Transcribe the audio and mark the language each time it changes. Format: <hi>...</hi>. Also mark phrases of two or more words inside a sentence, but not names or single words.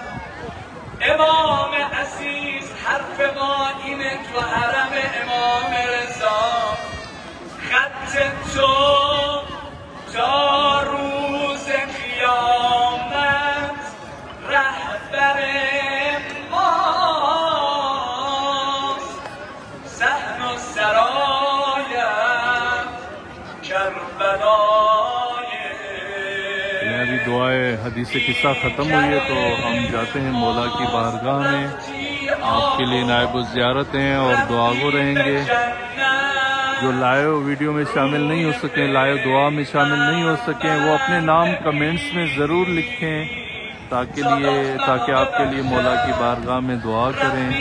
<fa>امام عزیز حرف ما اینه تو حرم امام رضا، خط تو تا روز قیامت رهبر ماست. صحن و سرایت کربلای.</fa> <ur>ابھی دعائے حدیث کسا ختم ہوئی ہے تو ہم جاتے ہیں مولا کی بارگاہ میں. آپ کے لیے نائب زیارت ہیں اور دعا گو رہیں گے. جو</ur> <en>live video</en> <ur>میں شامل نہیں ہو سکے، لائیو دعا میں شامل نہیں ہو سکے، وہ اپنے نام کمنٹس میں ضرور لکھیں تاکہ آپ کے لیے مولا کی بارگاہ میں دعا کریں.</ur>